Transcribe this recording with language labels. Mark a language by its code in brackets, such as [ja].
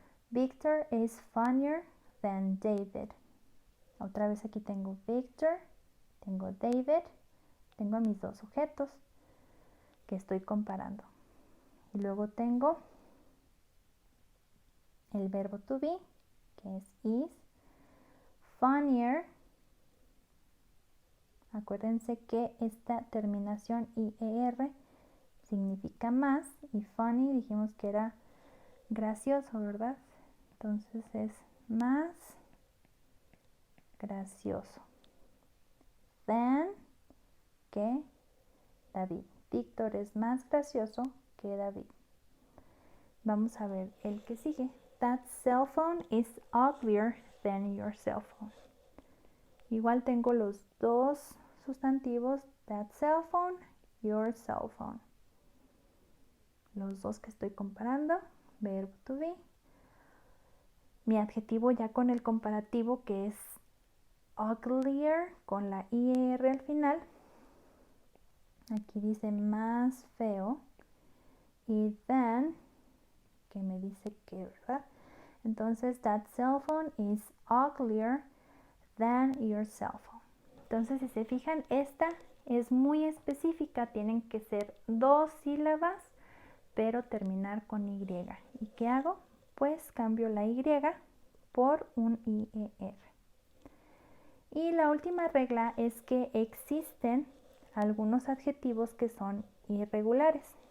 [en] Victor is funnier than David. [es] Otra vez aquí tengo Victor, tengo David, tengo mis dos sujetos que estoy comparando. Y luego tengo el verbo to be, que es is. Funnier, acuérdense que esta terminación IER significa más, y funny dijimos que era gracioso, ¿verdad? Entonces es más gracioso than que David. Víctor es más gracioso que David. Vamos a ver el que sigue. [en] That cell phone is uglier than your cell phone. [es] Igual tengo los dos sustantivos, [en] that cell phone, your cell phone. [es] Los dos que estoy comparando, verbo to be. Mi adjetivo ya con el comparativo, que es uglier, con la IR al final. Aquí dice más feo. Y than, que me dice que, ¿verdad? [en] Entonces, that cell phone is uglier than your cell phone. [es] Entonces, si se fijan, esta es muy específica. Tienen que ser dos sílabas, pero terminar con Y. ¿Y qué hago? Pues cambio la Y por un IER. Y la última regla es que existen algunos adjetivos que son irregulares.